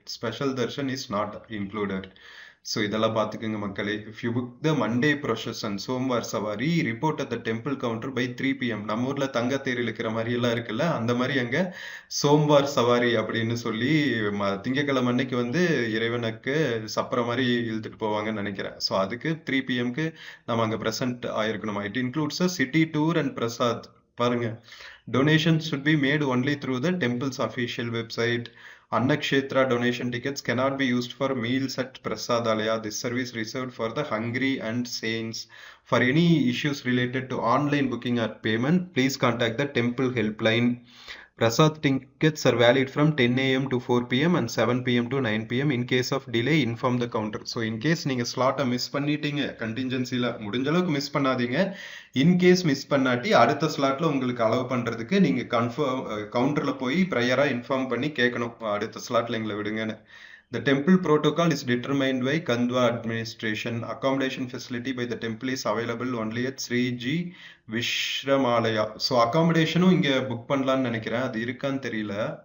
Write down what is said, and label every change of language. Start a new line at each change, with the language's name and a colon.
English: Special darshan is not included.
Tamil: So இதெல்லாம் பார்த்துக்கோங்க மக்களே.
English: If you book the Monday procession Somwar Sawari, report at the temple counter by 3 PM.
Tamil: நம்ம ஊர்ல தங்கத்தேர் இழுக்கிற மாதிரி எல்லாம் இருக்குல்ல, அந்த மாதிரி அங்க சோம்வார் சவாரி அப்படின்னு சொல்லி திங்கக்கிழமை அன்னைக்கு வந்து இறைவனுக்கு சப்பர மாதிரி இழுத்துட்டு போவாங்கன்னு நினைக்கிறேன். ஸோ அதுக்கு 3 PMக்கு நம்ம அங்க present ஆயிருக்கணுமா.
English: It includes a city tour and prasad. பாருங்க, donations should be made only through the temple's official website. Annakshetra donation tickets cannot be used for meals at Prasadalaya. This service reserved for the hungry and saints. For any issues related to online booking or payment, please contact the temple helpline. Prasad tickets are valid from 10 AM to 4 PM and 7 PM to 9 PM. In case of delay, inform the counter.
Tamil: So in case நீங்க ஸ்லாட்டை miss பண்ணிட்டீங்க, கண்டிஞ்சன்சில முடிஞ்ச அளவுக்கு miss பண்ணாதீங்க. In case miss பண்ணாட்டி அடுத்த ஸ்லாட்ல உங்களுக்கு allow பண்றதுக்கு நீங்க கவுண்டர்ல போய் ப்ரையரா இன்ஃபார்ம் பண்ணி கேட்கணும், அடுத்த ஸ்லாட்ல எங்களை விடுங்கன்னு.
English: The temple protocol is determined by Kandwa administration. Accommodation facility by the temple is available only at Sri G Vishramalaya.
Tamil: So accommodationும் இங்க புக் பண்ணலாம்னு நினைக்கிறேன், அது இருக்கான்னு தெரியல.